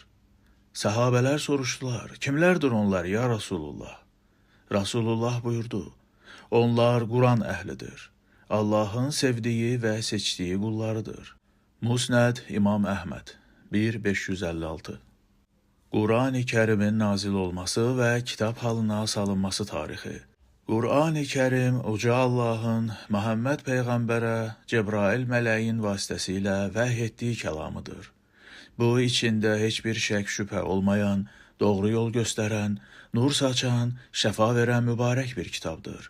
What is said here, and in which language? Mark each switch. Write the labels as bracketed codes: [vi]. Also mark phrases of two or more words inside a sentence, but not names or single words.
[tr] Sahabeler soruştular, kimlerdir onlar ya Resulullah? Resulullah buyurdu, onlar Kur'an ehlidir. Allah'ın sevdiği ve seçtiği kullarıdır. Musned İmam Ahmed 1556. [az] Qur'an-ı Kərimin nazil olması ve kitap halına salınması tarixi. Qur'an-ı Kərim Uca Allah'ın Muhammed Peyğəmbərə Cebrail mələyin vasitəsilə vəhy etdiyi kəlamıdır. Bu içində heç bir şək şübhə olmayan, doğru yol göstərən, nur saçan, şəfa verən mübarək bir kitabdır.